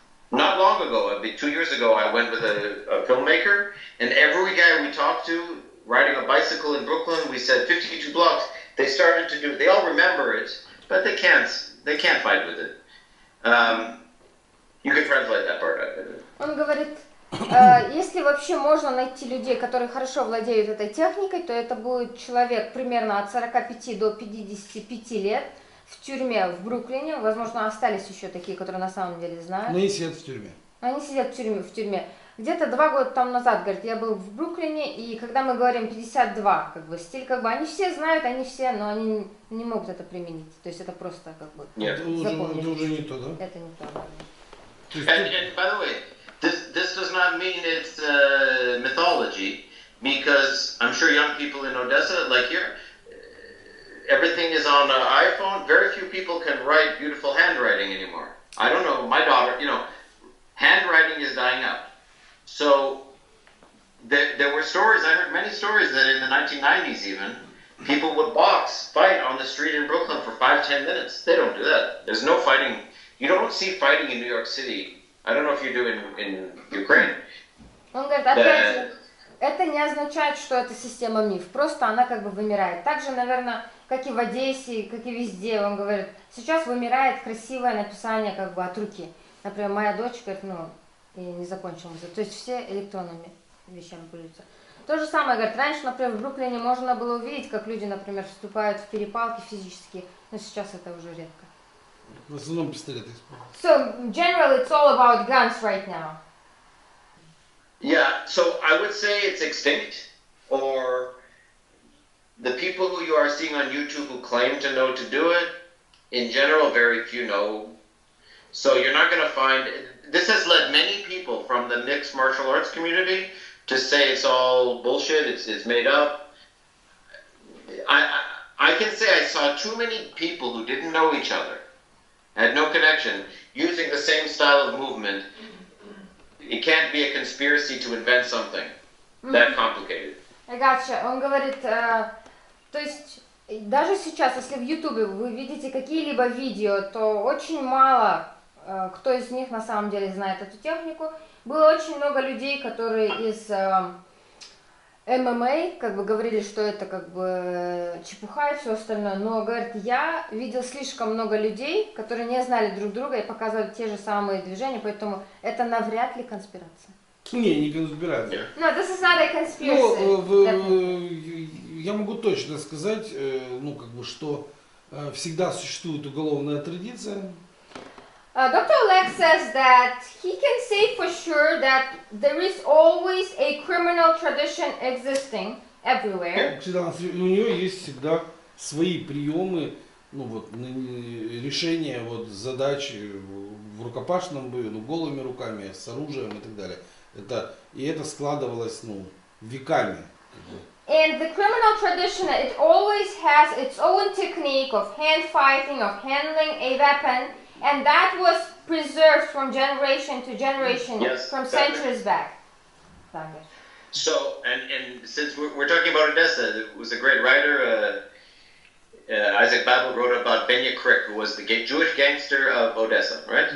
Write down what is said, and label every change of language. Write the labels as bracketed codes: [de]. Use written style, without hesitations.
[en] Not long ago, 2 years ago, I went with a filmmaker, and every guy we talked to, riding a bicycle in Brooklyn, we said 52 blocks. They started to do. They all remember it, but they can't fight with it. You can translate that part. [ru] Он говорит, если вообще можно найти людей, которые хорошо владеют этой техникой, то это будет человек примерно от 45 до 55 лет в тюрьме в Бруклине. Возможно, остались еще такие, которые на самом деле знают. Но они сидят в тюрьме. Они сидят в тюрьме. Где-то 2 года там назад, говорит, я был в Бруклине, и когда мы говорим 52, как бы, стиль, как бы, они все знают, они все, но они не могут это применить. То есть это просто, как бы, Нет. запомнить. Это уже не то, да? Это не то, да. [en] And by the way, this does not mean it's mythology, because I'm sure young people in Odessa, like here, everything is on an iPhone. Very few people can write beautiful handwriting anymore. I don't know, my daughter, handwriting is dying out. So there were stories, I heard many stories that in the 1990s even, people would fight on the street in Brooklyn for 5-10 minutes. They don't do that. There's no fighting. You don't see fighting in New York City. I don't know if you do in Ukraine. [ru] Он говорит, опять же, это не означает, что это система МИФ, просто она как бы вымирает. Так же, наверное, как и в Одессе, как и везде, он говорит, сейчас вымирает красивое написание как бы от руки. Например, моя дочь говорит, ну, и не закончила музыку. То есть все электронными вещами пользуются. То же самое, говорит, раньше, например, в Бруклине можно было увидеть, как люди, например, вступают в перепалки физические, но сейчас это уже редко. В основном пистолеты используют. [en] So, in general, it's all about guns right now. Yeah, so I would say it's extinct, or the people who you are seeing on YouTube who claim to know to do it, in general, very few know. So you're not going to find, this has led many people from the mixed martial arts community to say it's all bullshit, it's made up. I can say I saw too many people who didn't know each other, had no connection, using the same style of movement. It can't be a conspiracy to invent something that complicated. I gotcha. [ru] Он говорит, то есть даже сейчас, если в Ютубе вы видите какие-либо видео, то очень мало кто из них на самом деле знает эту технику. Было очень много людей, которые из ММА, как бы говорили, что это как бы чепуха и все остальное, но, говорит, я видел слишком много людей, которые не знали друг друга и показывали те же самые движения, поэтому это навряд ли конспирация. Не конспирация. [en] No, this is not a conspiracy. [ru] Я могу точно сказать, ну, как бы, что всегда существует уголовная традиция. [en] Dr. Oleg says that he can say for sure that there is always a criminal tradition existing everywhere. [ru] Всегда, у нее есть всегда свои приемы, ну, вот, решения вот, задач в рукопашном бою, ну, голыми руками, с оружием и так далее. И это складывалось, ну, веками. [en] And the criminal tradition, it always has its own technique of hand fighting, of handling a weapon, and that was preserved from generation to generation, yes, from centuries back. So, and since we're talking about Odessa, there was a great writer, Isaac Babel wrote about Benya Krik, who was the Jewish gangster of Odessa, right?